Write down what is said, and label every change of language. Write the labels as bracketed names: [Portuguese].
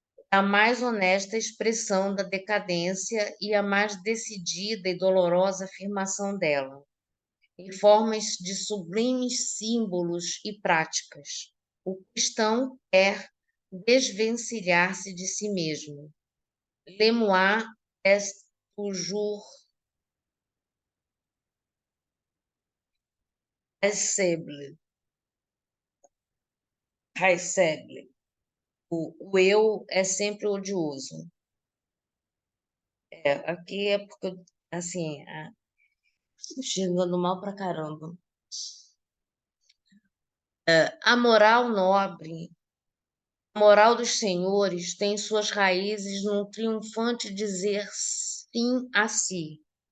[Portuguese] A mais honesta expressão da decadência e a mais decidida e dolorosa afirmação dela, em formas de sublimes símbolos e práticas. O cristão quer desvencilhar-se de si mesmo. [French] Le moi est toujours haïssable. Haïssable. [Portuguese] o eu é sempre odioso. Aqui é porque, assim, chegando mal pra caramba. A moral nobre, a moral dos senhores tem suas raízes num triunfante dizer sim a si.